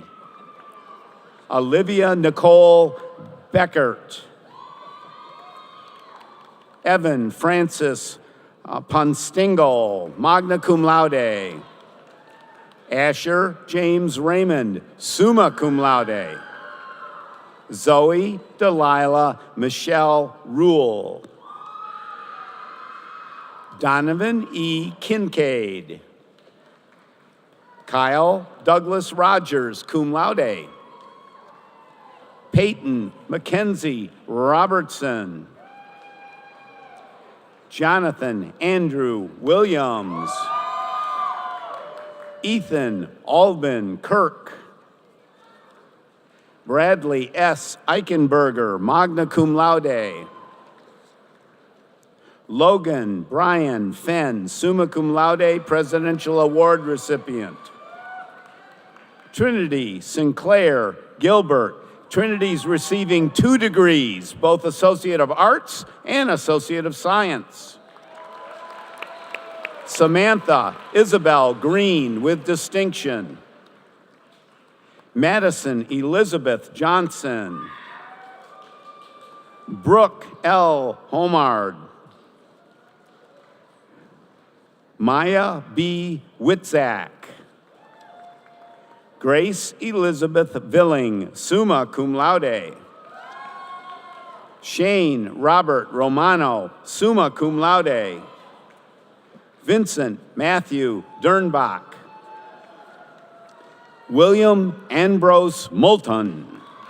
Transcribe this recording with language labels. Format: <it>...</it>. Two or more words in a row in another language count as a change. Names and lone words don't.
<en>Olivia Nicole Beckert. Evan Francis Ponstingle,</en> <la>magna cum laude.</la> <en>Asher James Raymond,</en> <la>summa cum laude.</la> <en>Zoe Delilah Michelle Rule. Donovan E. Kincaid. Kyle Douglas Rogers,</en> <la>cum laude.</la> <en>Peyton Mackenzie Robertson. Jonathan Andrew Williams. Ethan Albin Kirk. Bradley S.</en> <la>Eichenberger, magna cum laude.</la> <en>Logan Brian Fenn,</en> <la>summa cum laude,</la> <en>Presidential Award recipient. Trinity Sinclair Gilbert. Trinity's receiving 2 degrees, both Associate of Arts and Associate of Science. Samantha Isabel Green with distinction. Madison Elizabeth Johnson. Brooke L. Homard. Maya B. Witzak. Grace Elizabeth Villing,</en> <la>summa cum laude.</la> <en>Shane Robert Romano,</en> <la>summa cum laude.</la> <en>Vincent Matthew Dernbach. William Ambrose Moulton.</en>